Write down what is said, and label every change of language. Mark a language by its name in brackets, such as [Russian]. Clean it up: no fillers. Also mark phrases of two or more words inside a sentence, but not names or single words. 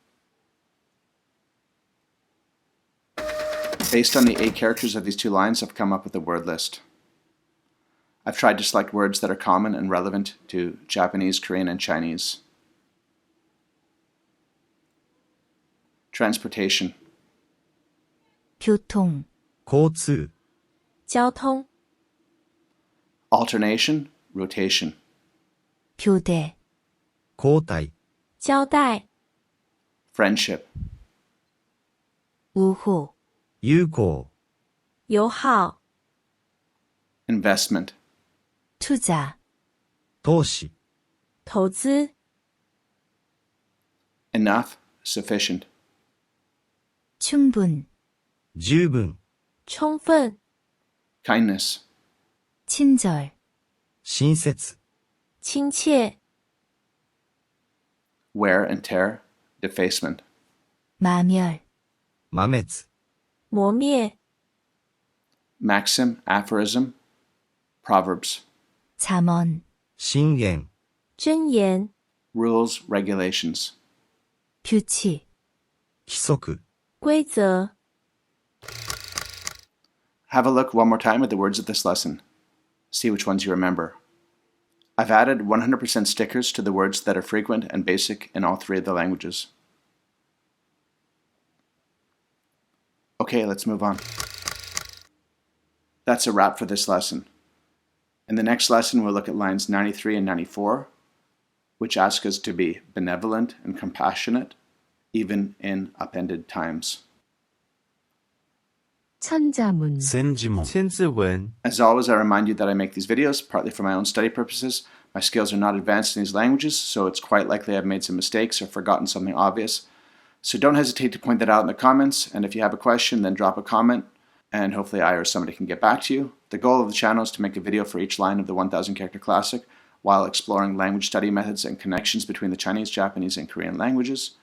[English] Based on the 8 characters of these 2 lines, I've come up with a word list. I've tried to select words that are common and relevant to Japanese, Korean, and Chinese. Transportation, [Korean] 교통, [Japanese] 交通 [Chinese] 交通, [English] alternation, rotation, [Korean] 교대, [Japanese] 交代 [Chinese] 交代, [English] friendship, [Korean] 우호, [Japanese] 友好 [Chinese] 友好, [English] investment, [Korean] 투자, [Japanese] 投資 [Chinese] 投资, [English] enough, sufficient, [Korean] 충분, [Japanese] 十分 [Chinese] 充分, [English] kindness, [Korean] 친절, [Japanese] 親切 [Chinese] 亲切, [English] wear and tear, defacement, [Korean] 마멸, [Japanese] 抹滅 [Chinese] 磨灭, [English] maxim, aphorism, proverbs, [Korean] 잠언, [Japanese] 箴言 [Chinese] 箴言, [English] rules, regulations. [Korean] 규칙, [Japanese] 規則 [Chinese] 规则. [English] Have a look one more time at the words of this lesson. See which ones you remember. I've added 100% stickers to the words that are frequent and basic in all 3 of the languages. Okay, let's move on. That's a wrap for this lesson. In the next lesson, we'll look at lines 93 and 94, which ask us to be benevolent and compassionate, even in upended times. [Korean] 천자문, [Japanese] 千字文 [Chinese] 千字文 [English] As always, I remind you that I make these videos partly for my own study purposes. My skills are not advanced in these languages, so it's quite likely I've made some mistakes or forgotten something obvious. So don't hesitate to point that out in the comments, and if you have a question, then drop a comment, and hopefully I or somebody can get back to you. The goal of the channel is to make a video for each line of the 1000 character classic while exploring language study methods and connections between the Chinese, Japanese, and Korean languages.